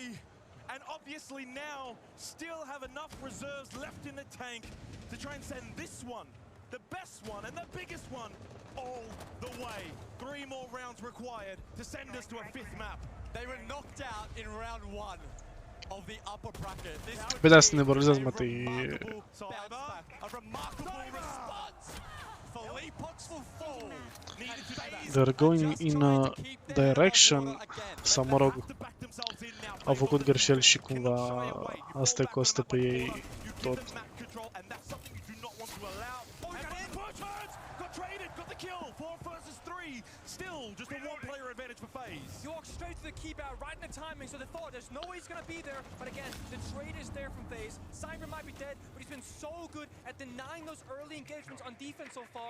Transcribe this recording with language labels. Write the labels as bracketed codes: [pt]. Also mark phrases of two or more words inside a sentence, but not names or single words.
[en] And obviously now still have enough reserves left in the tank to try and send this one, the best one and the biggest one, all the way. 3 more rounds required to send us to a 5th map. They were knocked out in round 1 of the upper bracket. This [ro] Pe de-asta ne borzează, mă, [en] a remarkable response. They're going in a direction, [ro] sau mă rog, au făcut greșeli și cumva asta îi costă pe ei tot. [en] Still just a 1-player advantage for FaZe. You walk straight to the keep out, right in the timing, so they thought there's no way he's going to be there. But again, the trade is there from FaZe. Cyber might be dead, but he's been so good at denying those early engagements on defense so far.